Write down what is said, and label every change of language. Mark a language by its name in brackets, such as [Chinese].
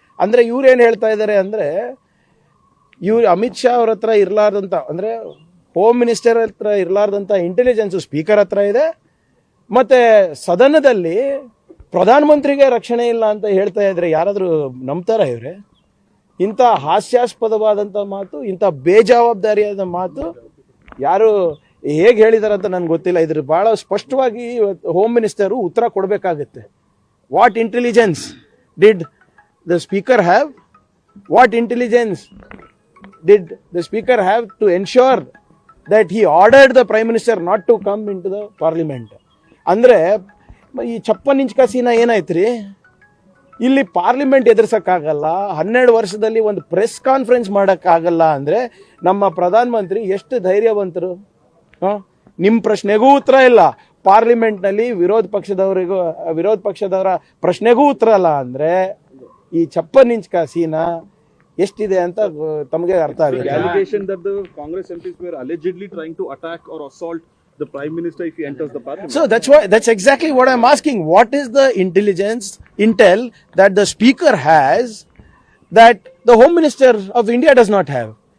[Kannada] ಅಂದರೆ ಇವ್ರೇನು ಹೇಳ್ತಾ ಇದ್ದಾರೆ ಅಂದರೆ, ಅಮಿತ್ ಶಾ ಅವ್ರ ಹತ್ರ ಇರಲಾರ್ದಂಥ, ಅಂದರೆ ಹೋಮ್ ಮಿನಿಸ್ಟರ್ ಹತ್ರ ಇರಲಾರ್ದಂಥ ಇಂಟೆಲಿಜೆನ್ಸು ಸ್ಪೀಕರ್ ಹತ್ರ ಇದೆ, ಮತ್ತು ಸದನದಲ್ಲಿ ಪ್ರಧಾನಮಂತ್ರಿಗೆ ರಕ್ಷಣೆ ಇಲ್ಲ ಅಂತ ಹೇಳ್ತಾ ಇದ್ರೆ ಯಾರಾದರೂ ನಂಬ್ತಾರ ಇವರೇ? ಇಂಥ ಹಾಸ್ಯಾಸ್ಪದವಾದಂಥ ಮಾತು, ಇಂಥ ಬೇಜವಾಬ್ದಾರಿಯಾದ ಮಾತು ಯಾರು ಹೇಗೆ ಹೇಳಿದಾರೆ ಅಂತ ನನಗೆ ಗೊತ್ತಿಲ್ಲ. ಇದ್ರ ಭಾಳ ಸ್ಪಷ್ಟವಾಗಿ ಹೋಮ್ ಮಿನಿಸ್ಟರು ಉತ್ತರ ಕೊಡಬೇಕಾಗುತ್ತೆ. [English] What intelligence did the speaker have? What intelligence did the speaker have to ensure that he ordered the prime minister not to come into the parliament? [Kannada] ಅಂದರೆ ಈ 56 ಇಂಚ್ ಸೀನಾ ಏನಾಯ್ತು ರೀ? ಇಲ್ಲಿ ಪಾರ್ಲಿಮೆಂಟ್ ಎದುರಿಸೋಕ್ಕಾಗಲ್ಲ, 12 ವರ್ಷದಲ್ಲಿ ಒಂದು ಪ್ರೆಸ್ ಕಾನ್ಫರೆನ್ಸ್ ಮಾಡೋಕ್ಕಾಗಲ್ಲ ಅಂದರೆ ನಮ್ಮ ಪ್ರಧಾನಮಂತ್ರಿ ಎಷ್ಟು ಧೈರ್ಯವಂತರು? ನಿಮ್ಮ ಪ್ರಶ್ನೆಗೂ ಉತ್ತರ ಇಲ್ಲ, ಪಾರ್ಲಿಮೆಂಟ್ನಲ್ಲಿ ವಿರೋಧ ಪಕ್ಷದವರ ಪ್ರಶ್ನೆಗೂ ಉತ್ತರ ಇಲ್ಲ ಅಂದರೆ ಈ 56 ಇಂಚ್ ಸೀನಾ ಎಷ್ಟಿದೆ ಅಂತ ತಮಗೆ ಅರ್ಥ ಆಗುತ್ತೆ. [English] Allegation that the Congress MPs were allegedly trying to attack or assault the Prime Minister if he enters the parliament. So that's exactly what I'm asking. What is the intel that the Speaker has that the Home Minister of India does not have?